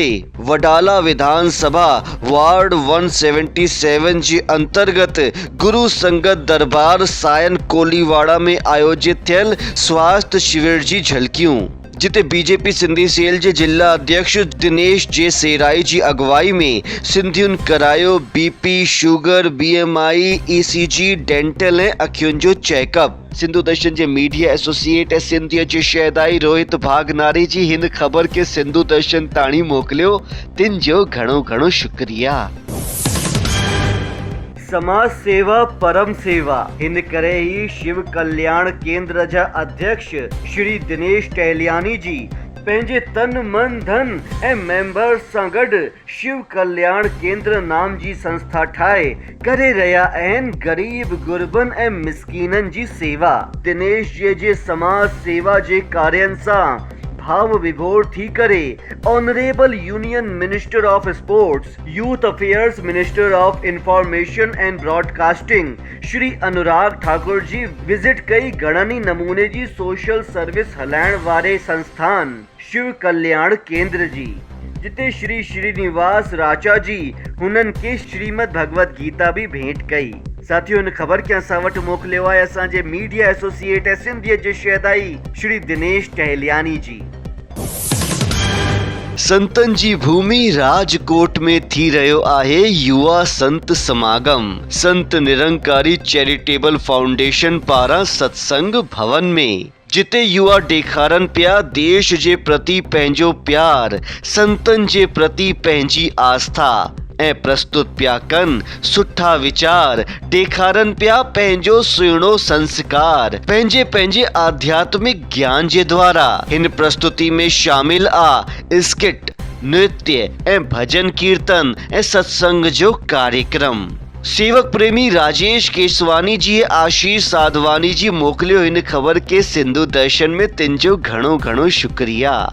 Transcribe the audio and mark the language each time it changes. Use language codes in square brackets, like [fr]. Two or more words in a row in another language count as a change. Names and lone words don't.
[sd] वडाला विधानसभा वार्ड 177 जे अंतर्गत गुरु संगत दरबार सायन कोलीवाड़ा में आयोजित थियल स्वास्थ्य शिविर जी झलकियूं, जिते बीजेपी सिंधी सेल जे जिला अध्यक्ष दिनेश जे सेराई जी अगुवाई में सिंधियुनि करायो बीपी, शुगर, BMI, ECG, डेंटल ऐं अखियुनि जो चेकअप। सिंधु दर्शन जे [en] media associate [sd] सिंधियत जे शहदाई रोहित भागनारी जी हिन ख़बर के सिंधु दर्शन ताणी मोकिलियो, तिन जो घणो घणो शुक्रिया। समाज सेवा परम सेवा, हिन करे ही शिव कल्याण केंद्र जा अध्यक्ष श्री दिनेश टहलियानी जी पंहिंजे तन मन धन ऐं मेंबर सां गॾु शिव कल्याण केंद्र नाम जी संस्था ठाहे करे रहिया आहिनि गरीब गुरबन ऐं मिसकीननि जी सेवा। दिनेश जे समाज सेवा जे कार्यनि सां भाव विभोर थी करे [en] Honourable Union Minister of Sports, Youth Affairs, Minister of Information and Broadcasting [sd] श्री अनुराग ठाकुर जी विजिट कई घणनि नमूने जी सोशल सर्विस हलाइण वारे संस्थान शिव कल्याण केंद्र जी, जिते श्री श्रीनिवास राचा जी हुननि के श्रीमद भगवत गीता भी भेंट कई। साथियों इन खबर के असां वटि मोकिलियो आहे असांजे [en] media associate [sd] सिंधियत जे शहदाई श्री दिनेश टहलियानी जी। संतन जी भूमि राजकोट में थी रहियो आहे युवा संत समागम। संत निरंकारी चैरिटेबल फाउंडेशन पारां सत्संग भवन में, जिते युवा ॾेखारनि पिया देश जे प्रति पंहिंजो प्यार, संतन जे प्रति पंहिंजी आस्था ऐं प्रस्तुत पिया कनि सुठा वीचार, ॾेखारनि पिया पंहिंजो सुहिणो संस्कार पंहिंजे पंहिंजे आध्यात्मिक ज्ञान जे द्वारा। हिन प्रस्तुति में शामिल आ स्किट, नृत्य ऐं भजन कीर्तन ऐं सत्संग जो कार्यक्रम। सेवक प्रेमी राजेश केसवानी जी आशीष साधवानी जी मोकिलियो हिन खबर के सिंधु दर्शन में, तिन जो घणो घणो शुक्रिया।